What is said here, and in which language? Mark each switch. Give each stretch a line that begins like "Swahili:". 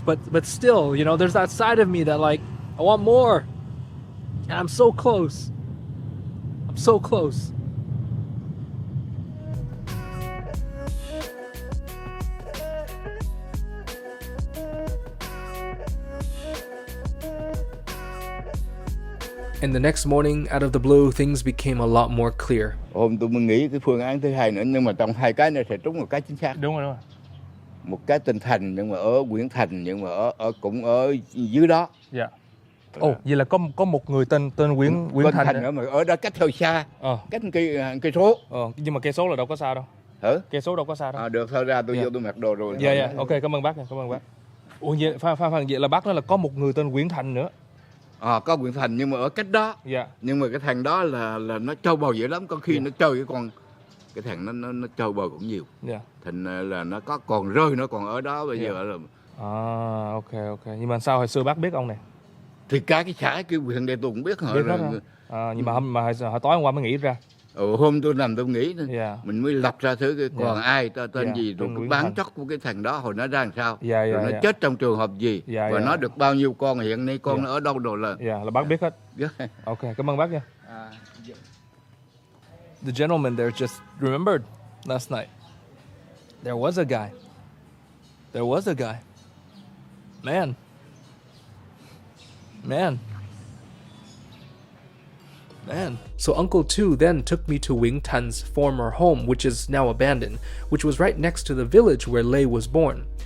English: But still, you know, there's that side of me that like I want more, and I'm so close. I'm so close. And the next morning, out of the blue, things became a lot more clear.
Vietnamese: Hôm tôi mới nghĩ cái phương án thứ hai nữa, nhưng mà trong hai cái này sẽ trúng một cái chính xác. Đúng rồi. Một cái tên Thành, nhưng mà ở Nguyễn Thành, nhưng mà cũng ở dưới đó. Dạ. Ồ, vậy là có một người tên Nguyễn Thành nữa, mà ở đó cách hơi xa, cách cây số. Nhưng mà cây số là đâu có xa đâu. Hả? Cây số đâu có xa đâu. Được thôi, ra tôi vô tôi mặc đồ rồi. Dạ, ok, cảm ơn bác. Ủa vậy vậy là bác nói là có một người tên Nguyễn Thành nữa. Có Nguyễn Thành nhưng mà ở cách đó. Dạ. Nhưng mà cái thằng đó là nó trâu bò dữ lắm, có khi nó chơi cái thằng nó trâu bò cũng nhiều. Dạ. Thành là nó có còn rơi, nó còn ở đó bây giờ là.
English: Ok.
Vietnamese: Nhưng mà sao hồi xưa bác biết ông này? Thì cái xã cái huyện đây tôi cũng biết rồi. Nhưng mà hồi tối hôm qua mới nghĩ ra. Hôm tôi nằm tôi nghĩ mình mới lập ra thứ còn ai tên gì rồi cái bán chóc của cái thằng đó hồi nó ra làm sao, rồi nó chết trong trường hợp gì, và nó được bao nhiêu con, hiện nay con nó ở đâu đồ là bác biết hết. Ok, cảm ơn bác nha.
English: The gentleman there just remembered last night. There was a guy. Man. So Uncle Tu then took me to Wing Tan's former home, which is now abandoned, which was right next to the village where Lei was born.